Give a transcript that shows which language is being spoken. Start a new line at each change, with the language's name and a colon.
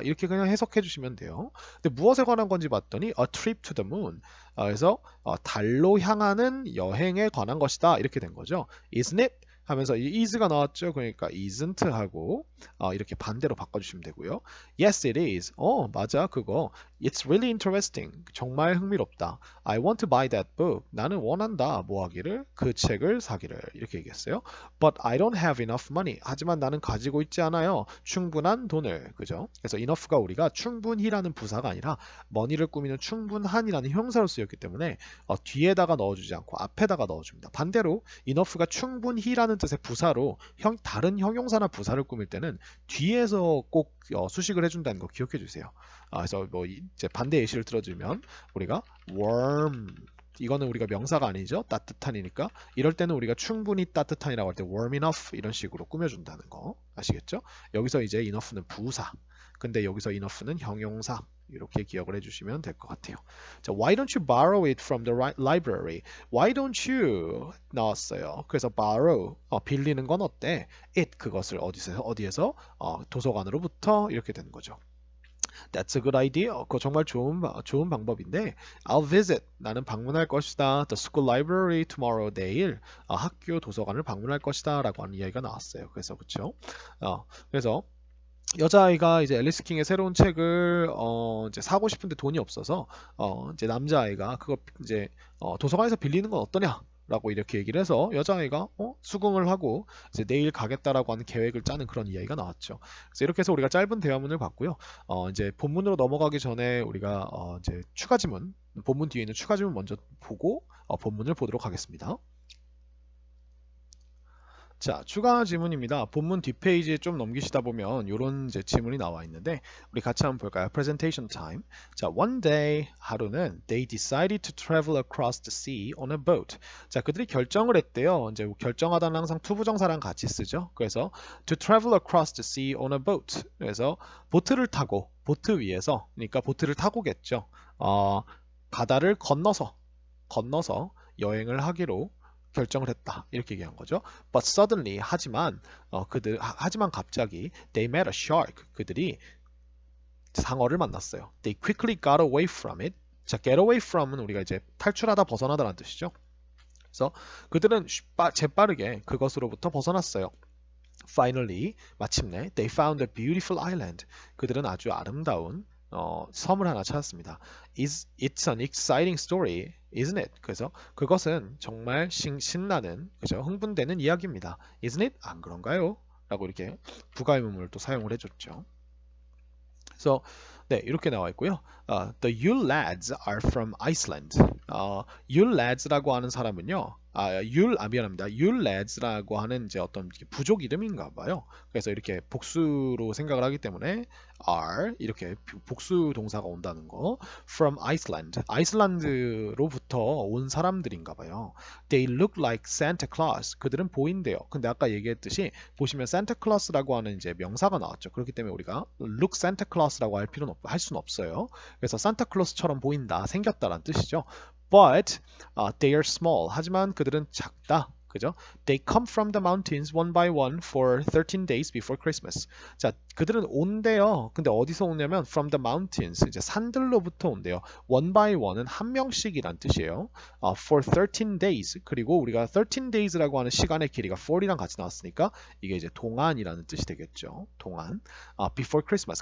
Korean: 이렇게 그냥 해석해 주시면 돼요. 근데 무엇에 관한 건지 봤더니
English: a trip to the moon.
Korean: 그래서 달로 향하는 여행에 관한 것이다 이렇게 된 거죠.
English: Isn't it?
Korean: 하면서 이 is가 나왔죠. 그러니까 isn't 하고 이렇게 반대로 바꿔주시면 되고요.
English: Yes, it is.
Korean: 맞아 그거.
English: It's really interesting.
Korean: 정말 흥미롭다.
English: I want to buy that book.
Korean: 나는 원한다. 뭐 하기를? 그 책을 사기를. 이렇게 얘기했어요.
English: But I don't have enough money.
Korean: 하지만 나는 가지고 있지 않아요. 충분한 돈을. 그죠? 그래서 enough가 우리가 충분히라는 부사가 아니라 money를 꾸미는 충분한이라는 형사로 쓰였기 때문에 뒤에다가 넣어주지 않고 앞에다가 넣어줍니다. 반대로 enough가 충분히라는 뜻의 부사로 다른 형용사나 부사를 꾸밀 때는 뒤에서 꼭 수식을 해준다는 거 기억해 주세요. 그래서 뭐 이제 반대 예시를 들어주면 우리가 warm 이거는 우리가 명사가 아니죠. 따뜻한이니까 이럴 때는 우리가 충분히 따뜻한이라고 할 때 warm enough 이런 식으로 꾸며준다는 거 아시겠죠? 여기서 이제 enough는 부사 근데 여기서 enough는 형용사 이렇게 기억을 해주시면 될 것 같아요.
English: 자, why don't you borrow it from the library? Why don't you
Korean: 나왔어요. 그래서 borrow 빌리는 건 어때? it 그것을 어디에서 도서관으로부터 이렇게 되는 거죠.
English: That's a good idea.
Korean: 그거 정말 좋은 방법인데
English: I'll visit.
Korean: 나는 방문할 것이다.
English: The school library tomorrow
Korean: 내일 학교 도서관을 방문할 것이다 라고 하는 이야기가 나왔어요. 그래서 그쵸? 그래서 여자아이가 이제 앨리스 킹의 새로운 책을 이제 사고 싶은데 돈이 없어서 이제 남자아이가 그거 이제 도서관에서 빌리는 건 어떠냐? 라고 이렇게 얘기를 해서 여자아이가 수긍을 하고 이제 내일 가겠다라고 하는 계획을 짜는 그런 이야기가 나왔죠. 그래서 이렇게 해서 우리가 짧은 대화문을 봤고요. 이제 본문으로 넘어가기 전에 우리가 이제 추가 지문, 본문 뒤에 있는 추가 지문 먼저 보고 본문을 보도록 하겠습니다. 자, 추가 지문입니다. 본문 뒷페이지에 좀 넘기시다 보면 이런 이제 지문이 나와 있는데 우리 같이 한번 볼까요?
English: Presentation time. 자, one day
Korean: 하루는
English: they decided to travel across the sea on a boat.
Korean: 자, 그들이 결정을 했대요. 이제 결정하다는 항상 투부정사랑 같이 쓰죠. 그래서
English: to travel across the sea on a boat.
Korean: 그래서 보트를 타고 보트 위에서 그러니까 보트를 타고겠죠. 바다를 건너서 여행을 하기로 결정을 했다 이렇게 얘기한 거죠.
English: But suddenly
Korean: 하지만 갑자기
English: they met a shark
Korean: 그들이 상어를 만났어요.
English: They quickly got away from it.
Korean: 자, get away from은 우리가 이제 탈출하다 벗어나다라는 뜻이죠. 그래서 그들은 재빠르게 그것으로부터 벗어났어요.
English: Finally
Korean: 마침내
English: they found a beautiful island.
Korean: 그들은 아주 아름다운 섬을 하나 찾았습니다.
English: It's an exciting story, isn't it?
Korean: 그래서 그것은 정말 신나는, 그죠? 흥분되는 이야기입니다.
English: Isn't it?
Korean: 안 그런가요? 라고 이렇게 부가의문문을 또 사용을 해줬죠. 그래서 네, 이렇게 나와 있고요.
English: The Yule lads are from Iceland.
Korean: Yule lads라고 하는 사람은요. 미안합니다. Yule lads라고 하는 이제 어떤 부족 이름인가 봐요. 그래서 이렇게 복수로 생각을 하기 때문에 are 이렇게 복수 동사가 온다는 거.
English: From Iceland.
Korean: 아이슬란드로부터 온 사람들인가 봐요.
English: They look like Santa Claus.
Korean: 그들은 보인대요. 근데 아까 얘기했듯이 보시면 Santa Claus라고 하는 이제 명사가 나왔죠. 그렇기 때문에 우리가 look Santa Claus라고 할 수는 없어요. 그래서 산타클로스처럼 보인다, 생겼다라는 뜻이죠.
English: But they are small.
Korean: 하지만 그들은 작다. 그죠?
English: They come from the mountains one by one for 13 days before Christmas.
Korean: 자, 그들은 온대요. 근데 어디서 오냐면
English: from the mountains.
Korean: 이제 산들로부터 온대요. one by one은 한 명씩이란 뜻이에요.
English: For 13 days.
Korean: 그리고 우리가 13 days라고 하는 시간의 길이가 4이랑 같이 나왔으니까 이게 이제 동안이라는 뜻이 되겠죠. 동안.
English: Before Christmas.